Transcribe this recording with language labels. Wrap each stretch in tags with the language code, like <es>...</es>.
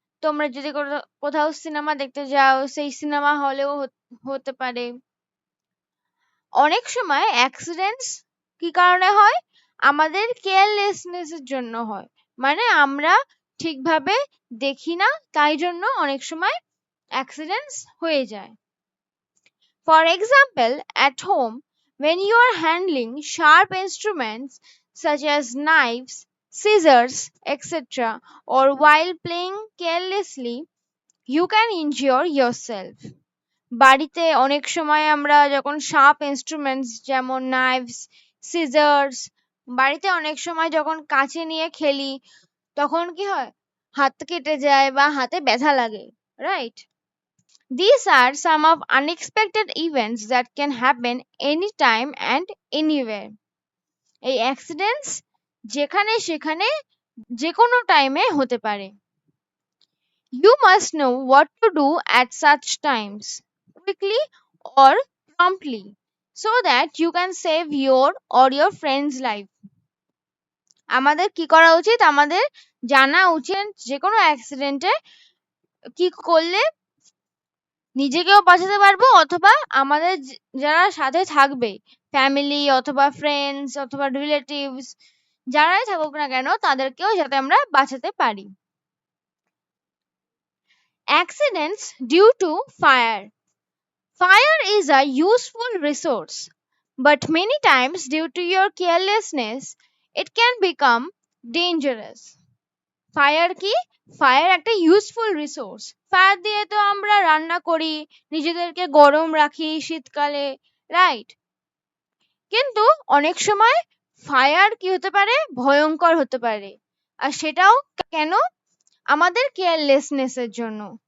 <bn>তোমরা যদি কোথাও সিনেমা দেখতে যাও, সেই সিনেমা হলেও হতে পারে। অনেক সময় অ্যাক্সিডেন্টস কি কারণে হয়? আমাদের কেয়ারলেসনেস এর জন্য হয়। মানে আমরা ঠিকভাবে দেখি না, তাই জন্য অনেক সময় অ্যাক্সিডেন্টস হয়ে যায়।</bn> <en>For example, at home, when you are handling sharp instruments such as knives, scissors, etc., or while playing carelessly, you can injure yourself.</en> <bn>বাড়িতে অনেক সময় আমরা যখন শার্প ইনস্ট্রুমেন্টস যেমন নাইভস, সিজার্স, বাড়িতে অনেক সময় যখন কাছে নিয়ে খেলি, তখন কি হয়? হাত কেটে যায় বা হাতে ব্যথা লাগে, right?</bn> <en>These are some of unexpected events that can happen anytime and anywhere.</en> <bn>এই অ্যাক্সিডেন্টস যেখানে সেখানে যে কোনো টাইমে হতে পারে।</bn> <en>You must know what to do at such times, quickly or promptly, so that you can save your or your friend's life.</en> <bn>আমাদের কি করা উচিত? আমাদের জানা উচিত যে কোনো অ্যাক্সিডেন্টে কি করলে নিজেকেও বাঁচাতে পারবো, অথবা আমাদের যারা সাথে থাকবে, ফ্যামিলি অথবা ফ্রেন্ডস অথবা রিলেটিভস, যারাই থাকুক না কেন, তাদেরকেও যাতে আমরা বাঁচাতে পারি।</bn> <en>Accidents due to fire. Fire is a useful resource, but many times, due to your carelessness, it can become dangerous.</en> <bn>Fire কি? ফায়ার একটা ইউজফুল রিসোর্স। ফায়ার দিয়ে তো আমরা রান্না করি, নিজেদেরকে গরম রাখি শীতকালে, রাইট? কিন্তু অনেক সময় ফায়ার কি হতে পারে? ভয়ঙ্কর হতে পারে। আর সেটাও কেন? আমাদের কেয়ারলেসনেস এর জন্য।</bn>